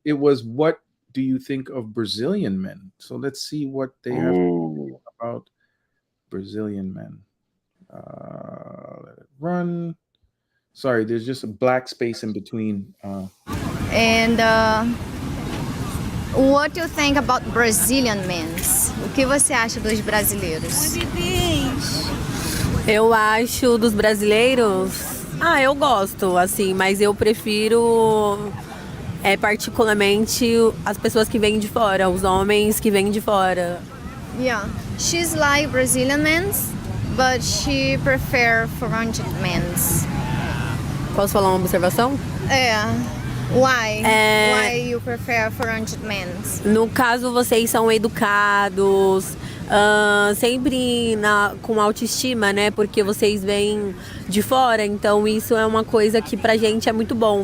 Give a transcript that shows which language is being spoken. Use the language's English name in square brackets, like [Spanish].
[English] It was, what do you think of Brazilian men? So let's see what they have Ooh. about Brazilian men. Let it run. Sorry, there's just a black space in between. And what do you think about Brazilian men? [Portuguese] O que você acha dos brasileiros? Eu acho dos brasileiros. Eu gosto, assim, mas eu prefiro particularmente as pessoas que vêm de fora, os homens que vêm de fora. [English] Yeah, she's like Brazilian men, but she prefer foreign men. [Portuguese] Posso falar uma observação? [English] Why? Why you prefer foreign men? [Portuguese] No caso, vocês são educados, sempre com autoestima, né? Porque vocês vêm de fora, então isso é uma coisa que pra gente é muito bom.